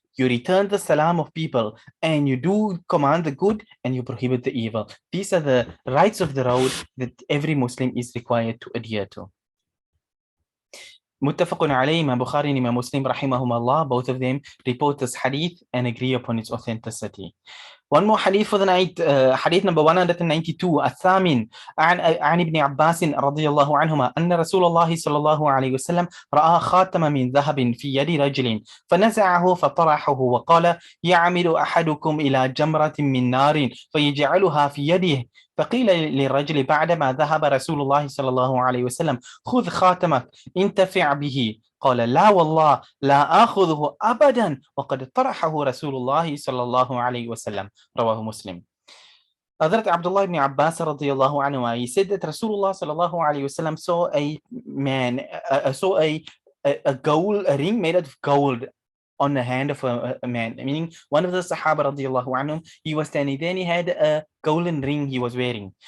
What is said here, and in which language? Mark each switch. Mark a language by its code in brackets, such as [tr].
[en] You return the salam of people, and you do command the good and you prohibit the evil. These are the rights of the road that every Muslim is required to adhere to. Muttafaqun alayhi, Imam Bukhari and Imam Muslim rahimahumullah, both of them report this hadith and agree upon its authenticity. One more hadith for the night, hadith number 192, [ar] الثامن عن ابن عباس رضي الله عنهما أن رسول الله صلى الله عليه وسلم رأى خاتم من ذهب في يد رجل فنزعه فطرحه وقال يعمد أحدكم إلى جمرة من نار فيجعلها في يده فقيل للرجل بعدما ذهب رسول الله صلى الله عليه وسلم خذ خاتمك انتفع به قال لا والله لا آخذه أبدا وقد طرحه رسول الله صلى الله عليه وسلم رواه مسلم. [en] Hazrat Abdullah ibn Abbas radiyallahu anhu, he said that Rasulullah sallallahu alayhi wasallam saw a man, saw a ring made out of gold on the hand of a man, meaning one of the Sahaba radiyallahu anhum, he was standing there and he had a golden ring he was wearing.